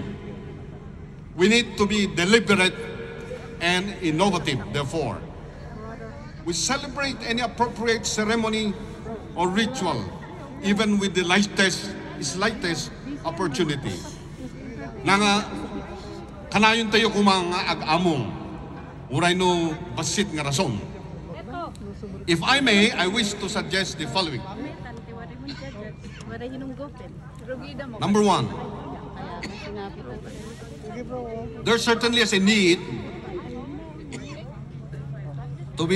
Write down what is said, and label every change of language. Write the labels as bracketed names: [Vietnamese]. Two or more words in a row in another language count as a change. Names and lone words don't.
[English] We need to be deliberate and innovative, therefore. We celebrate any appropriate ceremony or ritual, even with the slightest opportunity. [Iloko] nga kanayon tayo kumang ag-among uray no basit nga rason. [English] If I may, I wish to suggest the following. Number one, there certainly is a need to be